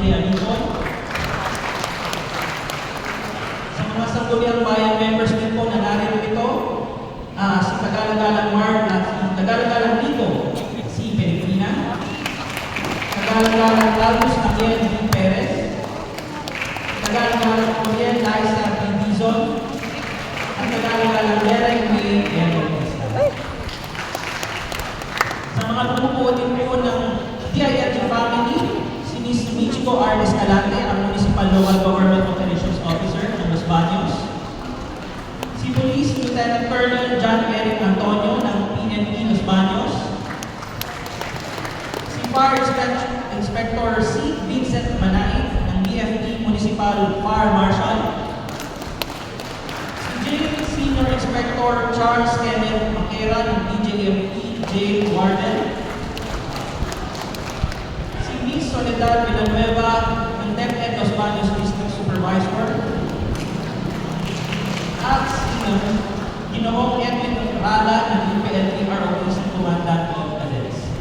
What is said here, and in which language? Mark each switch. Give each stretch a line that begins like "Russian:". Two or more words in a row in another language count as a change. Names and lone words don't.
Filipino: Alison, mga Sangguniang Bayan members din po na narito ito, si Kagalang-galang Mark at si Kagalang-galang Nico, si Pelipina, Kagalang-galang Carlos Ariel D. Perez, Kagalang-galang Oriel Liza P. Dizon, at Kagalang-galang Derek B. Emerson. Sa mga bumubuo din po ng DILG family, si Ms. Michiko R. Escalante, ang
English: Municipal Local Government Operations Officer
Filipino: ng Los Baños. Si Police Lieutenant Colonel John Eric Antonio ng PNP Los Baños. Si Fire Inspector C. Vincent Manay ng BFP
English: Municipal Fire Marshal.
Filipino: Si Jail Senior Inspector Charles Kenneth Makera ng DJMP
English: Jail Warden.
Filipino: Si Ms. Soledad Villanueva ng DepEd Los Baños
English: District Supervisor.
Filipino: At si Ginoong Edwin Rala ng UPLB ROTC
English: Commandant of Cadets.